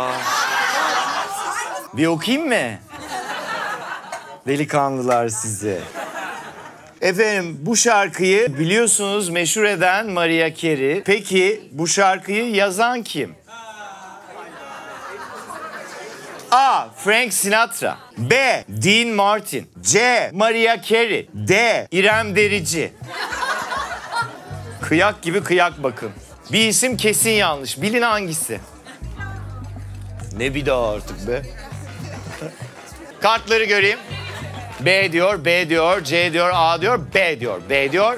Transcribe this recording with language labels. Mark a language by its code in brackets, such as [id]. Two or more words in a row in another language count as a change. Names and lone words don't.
[tr] Bir okuyayım mı? Delikanlılar sizi. Efendim bu şarkıyı biliyorsunuz meşhur eden Mariah Carey. Peki bu şarkıyı yazan kim? A. Frank Sinatra. B. Dean Martin. C. Mariah Carey. D. İrem Derici. Kıyak gibi kıyak bakın. Bir isim kesin yanlış. Bilin hangisi? Ne bir daha artık be. Kartları göreyim. B diyor, B diyor, C diyor, A diyor, B diyor, B diyor.